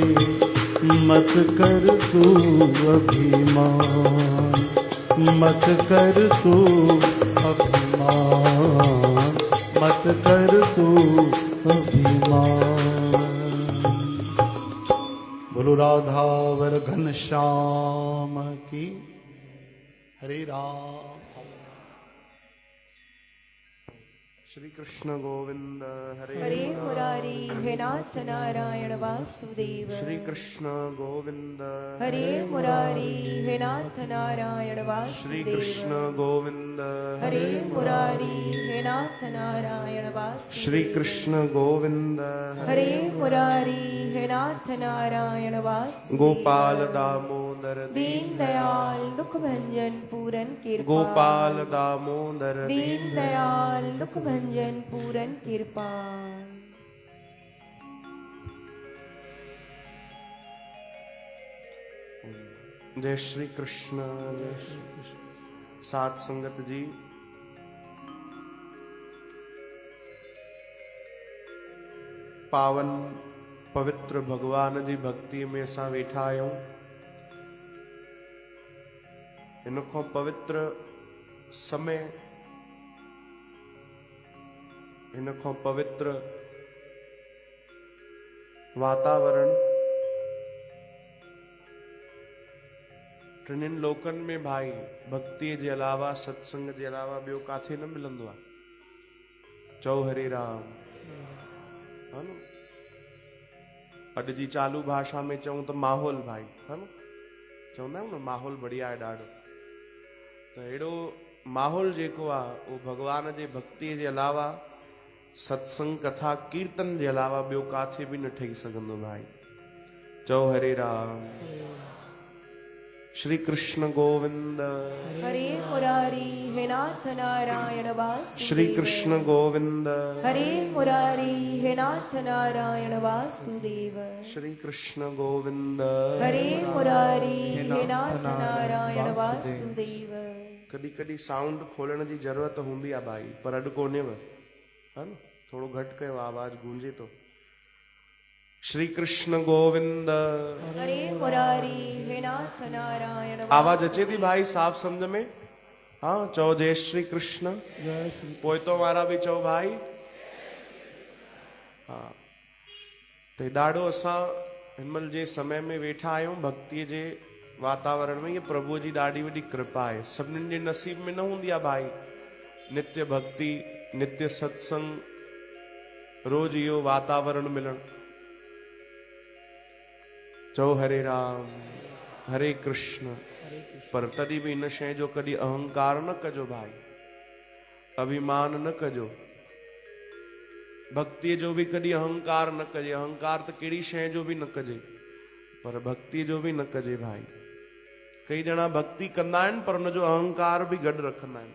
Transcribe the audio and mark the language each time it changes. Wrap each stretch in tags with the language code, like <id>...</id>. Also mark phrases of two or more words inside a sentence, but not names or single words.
<hi>मत कर तू अभिमान, मत कर तू अभिमान, मत कर तू अभिमान। बोलो राधावर घनश्याम की। हरे राम। श्री कृष्ण गोविंद हरे हरे मुरारी हे नाथ नारायण वासुदेव। श्री कृष्ण गोविंद हरे मुरारी हे नाथ नारायण श्री वासुदेव। कृष्ण गोविंद हरे मुरारी हे नाथ नारायण वासुदेव। श्री कृष्ण गोविंद हरे मुरारी हे नाथ नारायण वासुदेव। गोपाल दामोदर दीन दयाल दुख भंजन पूरन कृपा। गोपाल दामोदर दीन दयाल दुख भंजन पूरन कृपा। जय श्री कृष्ण, जय श्री कृष्ण।</hi> <sd>सात संगत जी, पावन पवित्र भगवान जी भक्ति में असां वेठा आहियूं। इन खां पवित्र समय, इन खां पवित्र वातावरण टिनिन लोकन में भाई भक्ति जे अलावा, सत्संग जे अलावा ॿियो काथे न मिलंदो आहे। चओ हरे राम।</sd> <hi>है न?</hi> <sd>अॼु जी चालू भाषा में चऊं त माहौल भाई,</sd> <hi>है न?</hi> <sd>चवंदा आहियूं न माहौल बढ़िया आहे ॾाढो। त अहिड़ो माहौल जेको आहे उहो भॻवान जे भक्ति जे अलावा, सत्संग कथा कीर्तन जे अलावा ॿियो काथे बि न ठही सघंदो भाई। चओ हरे राम। श्री कृष्ण गोविंद</sd> <hi>हरे मुरारी हे नाथ नारायण वासुदेव। श्री कृष्ण गोविंद हरे मुरारी हे नाथ नारायण वासुदेव। श्री कृष्ण गोविंद हरे मुरारी हे नाथ नारायण वासुदेव।</hi> <sd>कॾहिं कॾहिं साउंड खोलण जी ज़रूरत हूंदी आहे भाई, पर अॼु कोन्हेव,</sd> <hi>है न?</hi> <sd>थोड़ो घटि कयो, आवाज गूंजे तो। श्री कृष्ण गोविंद</sd> <hi>हरे मुरारी हे नाथ नारायण।</hi> <sd>आवाज अचे थी भाई साफ समझ में? हाँ चओ जय श्री कृष्ण। पोइतो वारा भी चओ भाई। हाँ तो ॾाढो असां हिनमहिल जे समय में वेठा आहियूं भक्ति जे वातावरण में। ये प्रभु जी ॾाढी वॾी कृपा आहे। सभिनीनि जे नसीब में न हूंदी आहे भाई नित्य भक्ति, नित्य सत्संग, रोज इहो वातावरण मिलण। चओ हरे राम हरे कृष्ण। पर तॾहिं बि इन शइ जो कॾहिं अहंकार न कजो भाई, अभिमान न कजो। भक्ति जो भी कॾहिं अहंकार न कजे। अहंकार त कहिड़ी शइ जो भी न कजे, पर भक्ति जो भी न कजे भाई। कई ॼणा भक्ति कंदा आहिनि पर उनजो अहंकार भी गॾु रखंदा आहिनि।</sd>